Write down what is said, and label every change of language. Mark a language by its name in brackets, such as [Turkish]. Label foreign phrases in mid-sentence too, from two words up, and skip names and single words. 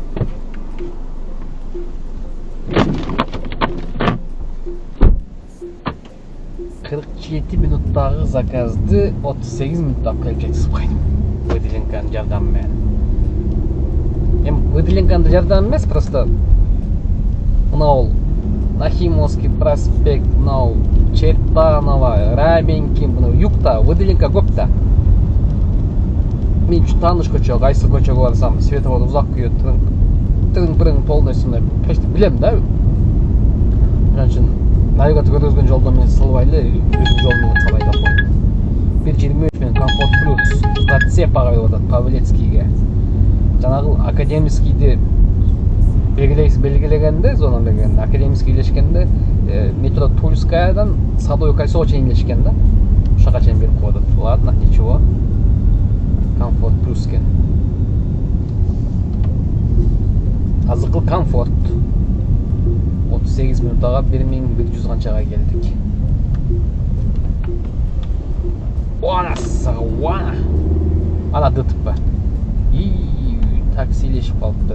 [Kyrgyz] Кырк 7 минуттагы заказды 38 минутта алып келип жеткизип койдум. Выделенканын жардамы менен. Эми выделенканын жардамы эмес, просто мынау Нахимовский проспект, мынау Чертанова, Раменкин, мынау югта выделенка көп да. Мен тааныш көчө, кайсы көчөгө барсам, светофор узак күйөт, тырың [Russian] полностью почти [Kyrgyz] билем да. Ошон үчүн навигатор көргөзгөн жолдо мен салбай эле өзүм жол менен калай да койдум. 1.23 менен Комфорт Плюс Пацепага берип атат, Павлецкийге. Жанагы Академийскийди белгилегенде, зона белгилегенде, Академийский илешкенде, метро Тульскаядан Садовое кольцого чейин илешкен да. Ошага чейин берип коюп атат. [Russian] Ладно, ничего. Комфорт Плюс кен. [Kyrgyz] Азыркы Комфорт 38 минуттага 1100 канчага келдик. Ана ДТП. И таксилешип калыпты.